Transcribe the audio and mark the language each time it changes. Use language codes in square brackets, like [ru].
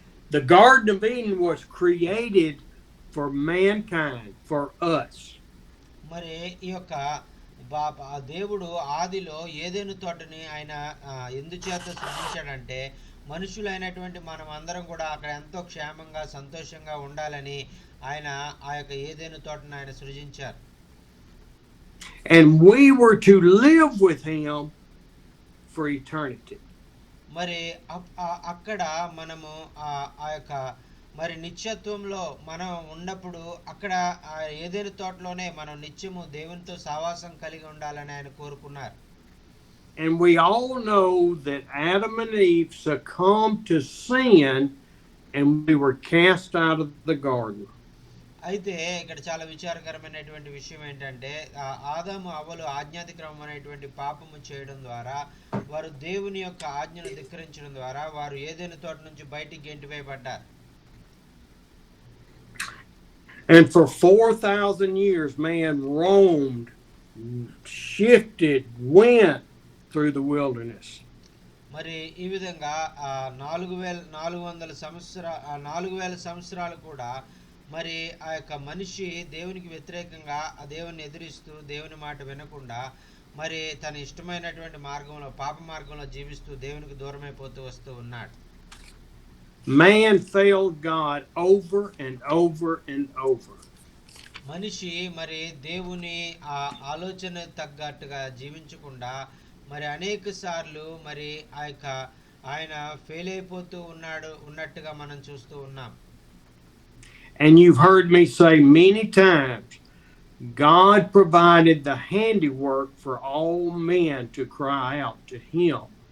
[en] The Garden of Eden was created for mankind, for us. [te] మరి ఈ యొక్క దేవుడు ఆదిలో ఏదెను తోటని ఆయన ఎందుచేత సృజించాడంటే మనుషులైనటువంటి మనం అందరం కూడా అక్కడ ఎంతో క్షేమంగా సంతోషంగా ఉండాలని ఆయన ఆ యొక్క ఏదెను తోటని ఆయన సృజించారు. [en] And we were to live with him for eternity. [te] మరి అక్కడ మనము ఆ యొక్క మరి నిత్యత్వంలో మనం ఉన్నప్పుడు అక్కడ ఏదైనా తోటలోనే మనం నిత్యము దేవునితో సహవాసం కలిగి ఉండాలని ఆయన కోరుకున్నారు. [en] And we all know that Adam and Eve succumbed to sin and we were cast out of the garden. [te] అయితే ఇక్కడ చాలా విచారకరమైనటువంటి విషయం ఏంటంటే ఆదాము అవ్వలు ఆజ్ఞాతిక్రమం అనేటువంటి పాపము చేయడం ద్వారా వారు దేవుని యొక్క ఆజ్ఞను ధిక్కరించడం ద్వారా వారు ఏదైనా తోట నుంచి బయటికి గెంటివేయబడ్డారు. [en] And for 4,000 years man roamed, shifted, went through the wilderness. [te] మరి ఈ విధంగా 4,000 సంవత్సరాలు కూడా మరి ఆ యొక్క మనిషి దేవునికి వ్యతిరేకంగా ఆ దేవుని ఎదిరిస్తూ దేవుని మాట వినకుండా మరి తన ఇష్టమైనటువంటి మార్గంలో పాప మార్గంలో జీవిస్తూ దేవునికి దూరమైపోతూ వస్తూ ఉన్నాడు. [en] Man failed God over and over and over. [te] మనిషి మరి దేవుని ఆ ఆలోచన తగ్గట్టుగా జీవించకుండా మరి అనేక సార్లు మరి ఆయన ఫెయిల్ అయిపోతూ ఉన్నట్టుగా మనం చూస్తూ ఉన్నాం. [en] And you've heard me say many times, God provided the handiwork for all men to cry out to him.